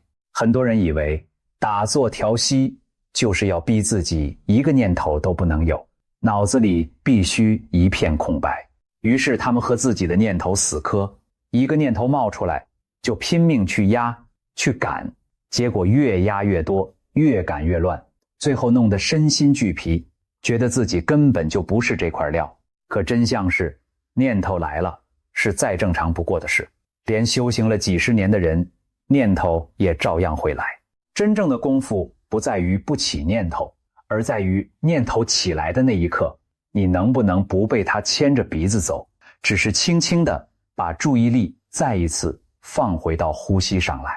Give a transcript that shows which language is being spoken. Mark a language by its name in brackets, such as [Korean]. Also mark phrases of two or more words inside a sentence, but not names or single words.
[Chinese] 很多人以為打坐調息就是要逼自己一個念頭都不能有，腦子裡必須一片空白。於是他們和自己的念頭死磕，一個念頭冒出來就拼命去壓去趕，結果越壓越多，越趕越亂，最後弄得身心俱疲，覺得自己根本就不是這塊料。可真相是，念頭來了是再正常不過的事，連修行了幾十年的人，念頭也照樣會来。真正的功夫不在於不起念頭，而在於念頭起來的那一刻，你能不能不被它牽着鼻子走，只是輕輕地把注意力再一次放回到呼吸上來。